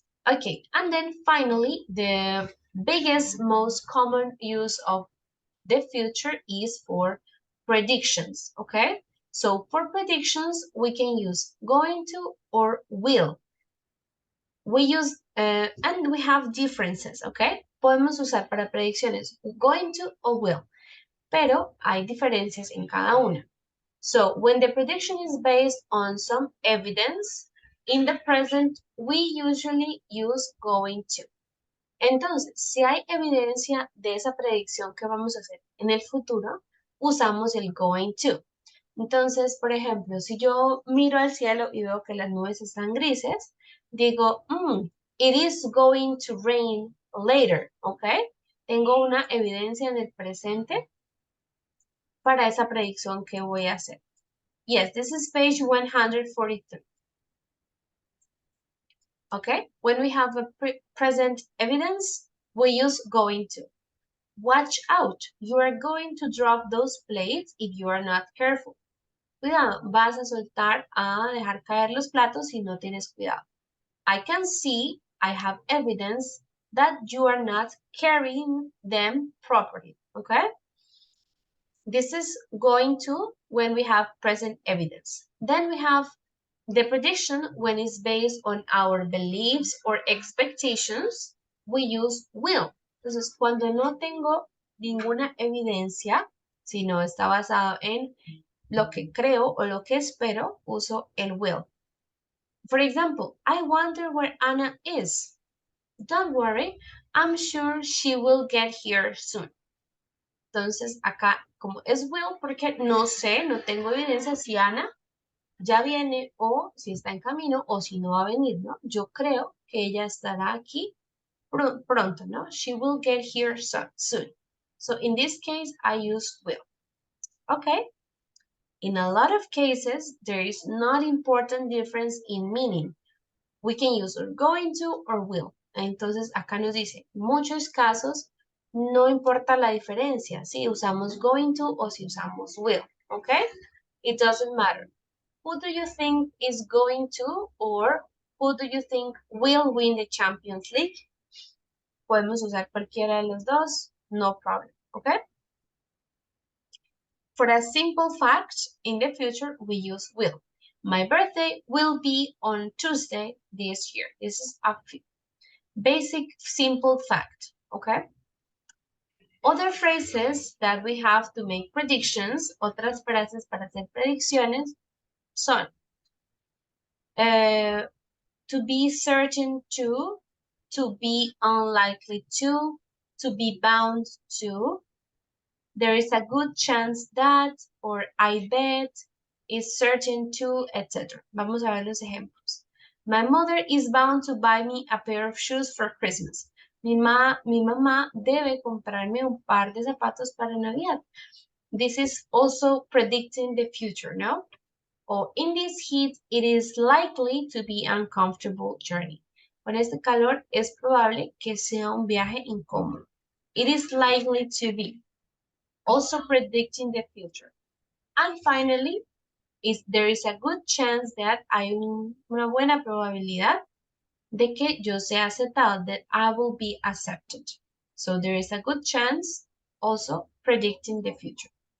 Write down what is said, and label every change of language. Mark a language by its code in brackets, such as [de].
[en] Okay, and then finally, the biggest, most common use of the future is for predictions, okay? So for predictions, we can use going to or will. We use, and we have differences, okay? [es] Podemos usar para predicciones going to o will, pero hay diferencias en cada una. [en] So when the prediction is based on some evidence, in the present, we usually use going to. [es] Entonces, si hay evidencia de esa predicción que vamos a hacer en el futuro, usamos el going to. Entonces, por ejemplo, si yo miro al cielo y veo que las nubes están grises, digo, [en] it is going to rain later, [es] ¿ok? Tengo una evidencia en el presente para esa predicción que voy a hacer. [en] Yes, this is page 143. Okay, when we have a present evidence, we use going to. Watch out, you are going to drop those plates if you are not careful. Cuidado, vas a soltar a dejar caer los platos si no tienes cuidado. I can see, I have evidence that you are not carrying them properly, okay? This is going to when we have present evidence. Then we have the prediction when it's based on our beliefs or expectations, we use will. [es] Entonces, cuando no tengo ninguna evidencia, sino está basado en lo que creo o lo que espero, uso el will. [en] For example, I wonder where Anna is. Don't worry, I'm sure she will get here soon. [es] Entonces, acá, como es will, porque no sé, no tengo evidencia si Ana ya viene o si está en camino o si no va a venir, ¿no? Yo creo que ella estará aquí pronto, ¿no? [en] She will get here soon. So in this case, I use will. Okay. In a lot of cases, there is not important difference in meaning. We can use going to or will. [es] Entonces, acá nos dice, muchos casos, no importa la diferencia, si usamos going to o si usamos will, okay? [en] It doesn't matter. Who do you think is going to or who do you think will win the Champions League? [es] Podemos usar cualquiera de los dos, [en] no problem, [es] okay? [en] For a simple fact, in the future, we use will. My birthday will be on Tuesday this year. This is a basic, simple fact, okay? Other phrases that we have to make predictions, [es] otras frases para hacer predicciones, son [en] to be certain to be unlikely to be bound to, there is a good chance that, or I bet, is certain to, etc. [es] Vamos a ver los ejemplos. [en] My mother is bound to buy me a pair of shoes for Christmas. [es] Mi mamá debe comprarme un par de zapatos para Navidad. [en] This is also predicting the future, no? Or in this heat, it is likely to be an uncomfortable journey. [es] Con este calor es probable que sea un viaje incómodo. [en] It is likely to be. Also predicting the future. And finally, there is a good chance that [es] hay una buena probabilidad de que yo sea aceptado, [en] that I will be accepted. So there is a good chance, also predicting the future.